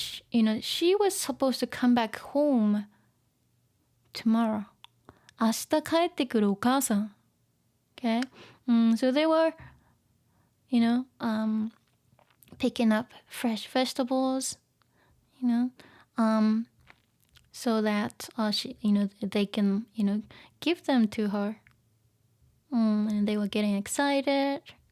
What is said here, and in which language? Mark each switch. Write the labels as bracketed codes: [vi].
[en] You know, she was supposed to come back home tomorrow. [ja] 明日帰ってくるお母さん。 [en] Okay? So they were, you know, picking up fresh vegetables, you know, so that she, you know, they can, you know, give them to her. And they were getting excited.